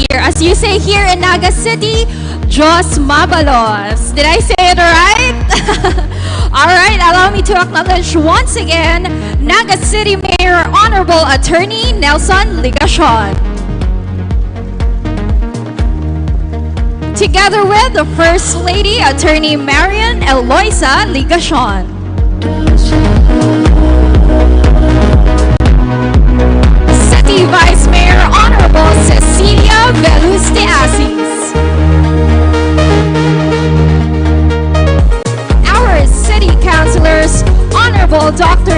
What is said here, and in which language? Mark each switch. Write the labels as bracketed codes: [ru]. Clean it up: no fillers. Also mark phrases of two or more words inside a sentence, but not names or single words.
[en] As you say here in Naga City, [bik] Diyos mabalos. [en] Did I say it right? Alright, allow me to acknowledge once again Naga City Mayor Honorable Attorney Nelson Ligacion, together with the First Lady Attorney Marian Eloisa Ligacion, City Vice Mayor Honorable Cecilia Veluste Asis, our City Councilors Honorable Dr.